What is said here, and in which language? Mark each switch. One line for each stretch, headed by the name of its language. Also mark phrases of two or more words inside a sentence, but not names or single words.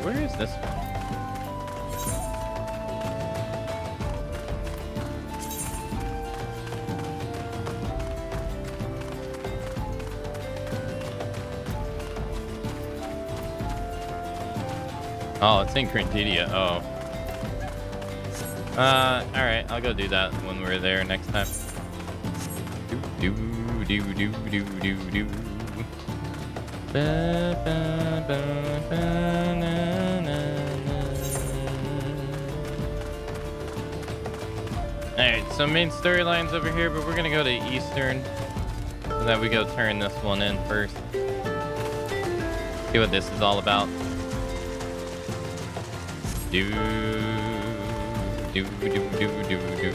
English: Where is this one? Oh, it's in Crintidia. Oh. Alright, I'll go do that when we're there next time. Do do do do do do. Ba, ba, ba, ba, na, na, na. Alright, so main storyline's over here, but we're gonna go to Eastern so that we go turn this one in first. See what this is all about. Do do do do do do.